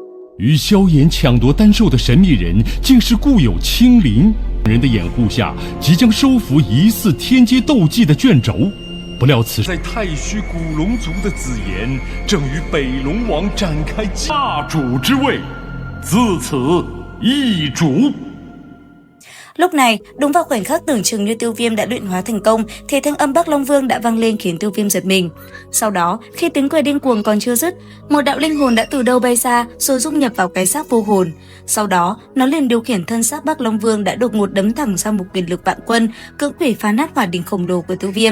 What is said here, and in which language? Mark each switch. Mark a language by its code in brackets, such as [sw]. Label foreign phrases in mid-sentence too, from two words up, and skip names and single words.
[zh] 与萧炎抢夺丹兽的神秘人，竟是故友青灵。人的掩护下，即将收服疑似天阶斗技的卷轴。不料此在太虚古龙族的紫炎，正与北龙王展开霸主之位，自此易主。 [vi] Lúc này, đúng vào khoảnh khắc tưởng chừng như Tiêu Viêm đã luyện hóa thành công, thì thanh âm Bắc Long Vương đã vang lên khiến Tiêu Viêm giật mình. Sau đó, khi tiếng cười điên cuồng còn chưa dứt, một đạo linh hồn đã từ đâu bay ra rồi dung nhập vào cái xác vô hồn. Sau đó, nó liền điều khiển thân xác Bắc Long Vương đã đột ngột đấm thẳng sang một quyền lực vạn quân, cưỡng quỷ phá nát hỏa đỉnh khổng lồ của Tiêu Viêm.